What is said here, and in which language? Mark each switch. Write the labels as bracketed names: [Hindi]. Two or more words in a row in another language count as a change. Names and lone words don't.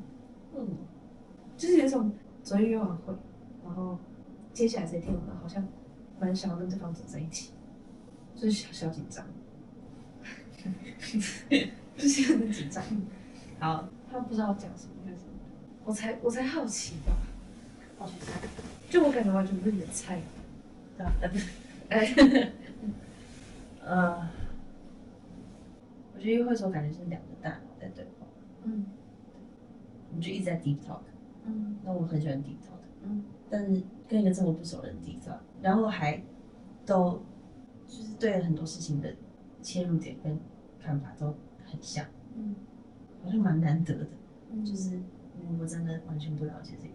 [Chinese] 就是有一種昨天約完會，然後接下来這一天我們好像蠻想要跟對方走在一起，所以小緊張，就是很緊張。好，他不知道講什麼還是什麼，我才好奇吧。好奇猜，就我感覺完全不是你的菜。对啊，不是，我觉得约會的時候感覺是兩個大腦在對話，我們就一直在 [English] deep talk， [Chinese] 那我很喜歡 [English] deep talk， [Chinese] 但是跟一個這麼不熟的人 [English] deep talk， [Chinese] 然後還都就是對很多事情的切入點跟看法都很像，好像蠻難得的，就是如果真的完全不了解這